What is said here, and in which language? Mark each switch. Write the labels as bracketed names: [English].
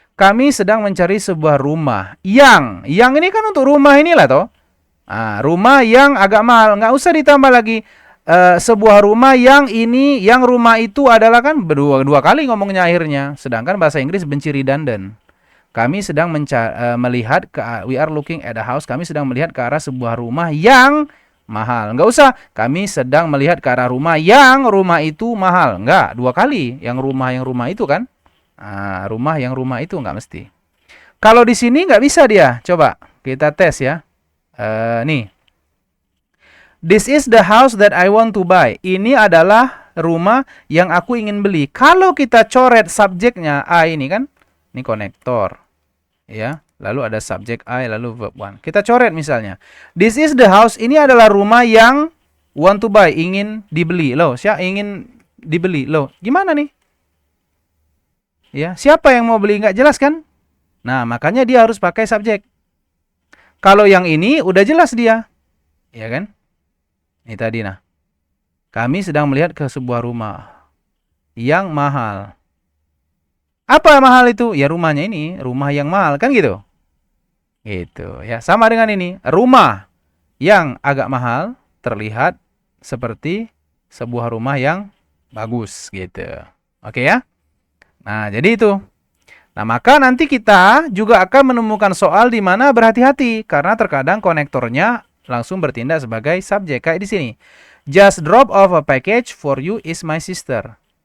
[Indonesian] Kami sedang mencari sebuah rumah. Yang ini kan untuk rumah inilah toh. Nah, rumah yang agak mahal. Nggak usah ditambah lagi. Sebuah rumah yang ini, yang rumah itu adalah kan dua kali ngomongnya akhirnya. Sedangkan bahasa Inggris benci redundant. Kami sedang melihat [English] we are looking at a house. [Indonesian] Kami sedang melihat ke arah sebuah rumah yang mahal. Enggak usah. Kami sedang melihat ke arah rumah yang rumah itu mahal. Enggak, dua kali. Yang rumah itu kan. Rumah yang rumah itu enggak mesti. Kalau di sini enggak bisa dia. Coba kita tes ya. Nih. [English] This is the house that I want to buy. [Indonesian] Ini adalah rumah yang aku ingin beli. Kalau kita coret subjeknya I ini kan. Ini konektor. Ya, lalu ada subjek I, lalu verb one. Kita coret misalnya. [English] This is the house. [Indonesian] Ini adalah rumah yang [English] want to buy, [Indonesian] ingin dibeli. Loh, siapa ingin dibeli? Loh, gimana nih? Ya, siapa yang mau beli? Nggak jelas kan? Nah, makanya dia harus pakai subjek. Kalau yang ini udah jelas dia, ya kan? Ini tadi nah. Kami sedang melihat ke sebuah rumah yang mahal. Apa yang mahal itu? Ya rumahnya ini, rumah yang mahal kan gitu. Gitu ya. Sama dengan ini, rumah yang agak mahal terlihat seperti sebuah rumah yang bagus gitu. Oke ya? Nah, jadi itu. Nah, maka nanti kita juga akan menemukan soal di mana berhati-hati karena terkadang konektornya langsung bertindak sebagai subjek kayak di sini. [English] Just drop off a package for you is my sister.